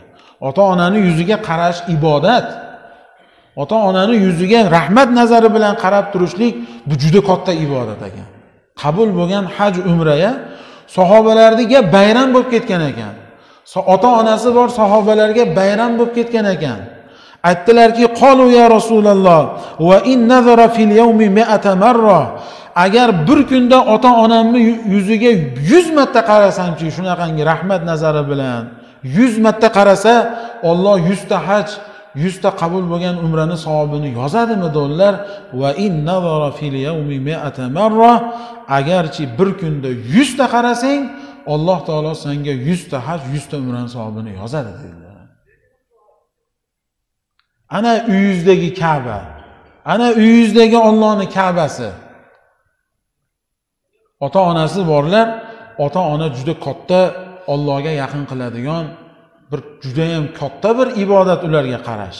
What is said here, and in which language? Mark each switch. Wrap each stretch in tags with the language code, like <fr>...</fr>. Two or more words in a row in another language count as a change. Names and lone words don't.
<uz>Ota-onani yuziga qarash ibodat. Ota-onani yuziga rahmat nazari bilan qarab turishlik bu juda katta ibodat ekan. Qabul bo'lgan haj, umraya sahobalarga bayram bo'lib ketgan ekan. Ota-onasi bor sahobalarga bayram bo'lib ketgan ekan.</uz> <ar>Aytdilarki, "قالوا يا رسول الله، وإن نظر في اليوم 100 مرة."</ar> <uz>Agar bir kunda ota-onamni yuziga 100 marta qarasam-chi, shunaqangi rahmat nazari bilan 100 marta qarasa, Alloh 100 ta haj, 100 ta qabul bo'lgan umrani savobini yozadimi dedilar.</uz> <ar>وإن نظر في اليوم 100 مرة,</ar> <uz>agarchi bir kunda 100 ta qarasang, Alloh taolo senga 100 ta haj, 100 ta umrani savobini yozadi dedilar. Ana uyingizdagi Ka'ba, ana uyingizdagi Allohning Ka'basi. Ota-onasi borlar, ota-ona juda katta Allohga yaqin qiladigan bir juda ham katta bir ibodat ularga qarash.</uz>